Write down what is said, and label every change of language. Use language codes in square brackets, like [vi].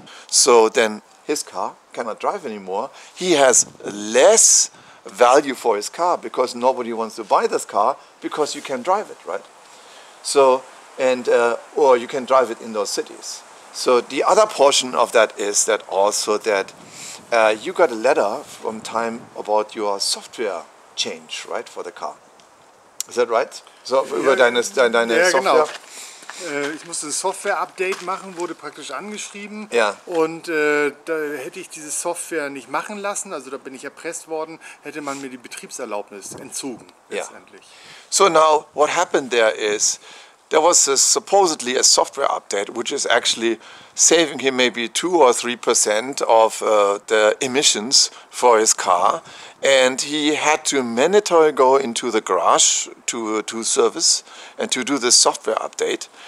[en] So then his car cannot drive anymore. He has less value for his car because nobody wants to buy this car because you can drive it, right? So, and or you can drive it in those cities. So the other portion of that is that also that you got a letter from time about your software change, right, for the car. Is that right? So über deine [de] ja, Software. Genau. Ich musste ein Software-Update machen, wurde praktisch angeschrieben. Ja. Und da hätte ich diese Software nicht machen lassen, also da bin ich erpresst worden, hätte man mir die Betriebserlaubnis entzogen letztendlich. [en] So now what happened there is there was supposedly a software update which is actually saving him maybe 2 or 3% of the emissions for his car, and he had to mandatory go into the garage to service and to do the software update.